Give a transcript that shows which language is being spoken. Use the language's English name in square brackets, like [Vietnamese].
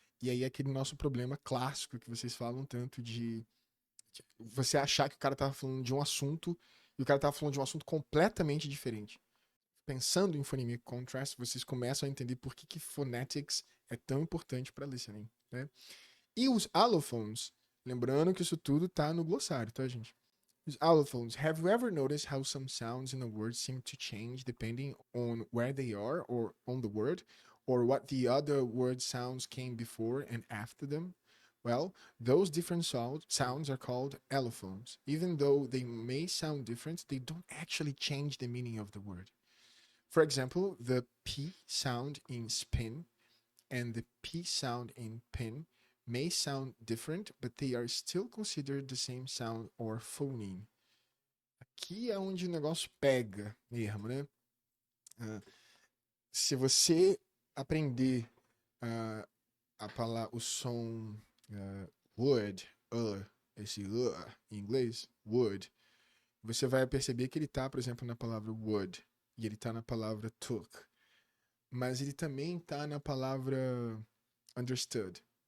[Portuguese] E aí, aquele nosso problema clássico que vocês falam tanto de você achar que o cara tava falando de um assunto e o cara tava falando de um assunto completamente diferente. Pensando em phonemic contrast, vocês começam a entender por que phonetics é tão importante para listening, né? E os allophones, lembrando que isso tudo tá no glossário, tá, gente? Os allophones. [English] Have you ever noticed how some sounds in a word seem to change depending on where they are or on the word? Or what the other word sounds came before and after them? Well, those different sounds are called allophones. Even though they may sound different, they don't actually change the meaning of the word. For example, the P sound in spin and the P sound in pin may sound different, but they are still considered the same sound or phoneme. [Portuguese] Aqui é onde o negócio pega mesmo, né? Se você aprender o som would, esse em inglês, would, você vai perceber que ele está, por exemplo, na palavra would e ele está na palavra took, mas ele também está na palavra understood.